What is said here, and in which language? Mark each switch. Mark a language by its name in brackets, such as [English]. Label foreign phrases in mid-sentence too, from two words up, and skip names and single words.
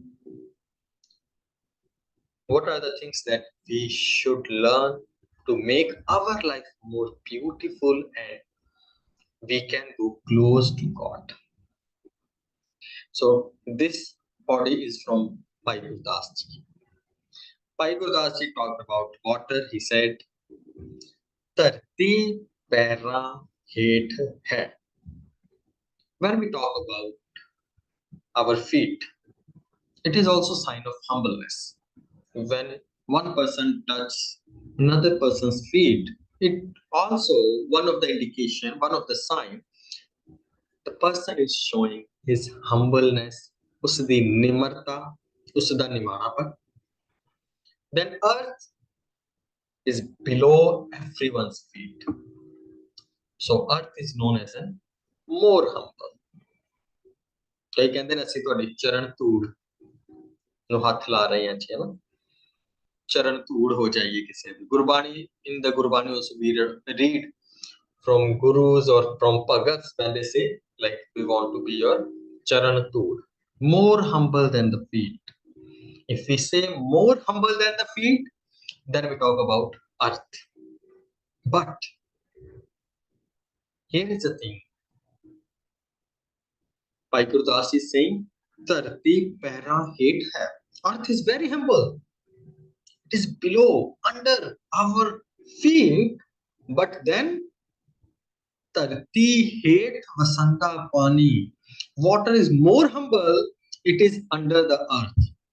[English] What are the things that we should learn to make our life more beautiful and we can go close to God? So this body is from Bhai Gurdas Ji. Bhai Gurdas Ji talked about water. He said, [Punjabi] "ਧਰਤੀ ਪੈਰਾਂ ਹੇਠ ਹੈ." [English] When we talk about our feet, it is also sign of humbleness. When one person touches another person's feet, it also one of the indication, one of the sign The person is showing his humbleness, [Punjabi] ਉਸਦੀ ਨਿਮਰਤਾ, ਉਸਦਾ ਨਿਮਾਣਾਪਨ. [English] Then earth is below everyone's feet. So earth is known as a more humble. [Punjabi] ਕਈ ਕਹਿੰਦੇ ਨੇ ਅਸੀਂ ਤੁਹਾਡੀ ਚਰਨ ਧੂੜ ਨੂੰ ਹੱਥ ਲਾ ਰਹੇ ਹਾਂ ਜੀ, ਹੈ ਨਾ, ਚਰਨ ਧੂੜ ਹੋ ਜਾਈਏ ਕਿਸੇ ਦੀ। ਗੁਰਬਾਣੀ, [English] in the Gurbani also we read from gurus or from bhagats when they say like we want to be your [Punjabi] ਚਰਨ ਧੂੜ, [English] more humble than the feet. If we say more humble than the feet, then we talk about earth. But here is the thing, Bhai Gurdas is saying [Punjabi] ਧਰਤੀ ਪੈਰਾਂ ਹੇਠ ਹੈ. [English] Earth is very humble, it is below, under our feet, but then [Punjabi] ਧਰਤੀ ਹੇਠ ਵਸੰਦਾ ਪਾਣੀ, [English] water is more humble, it is under the earth.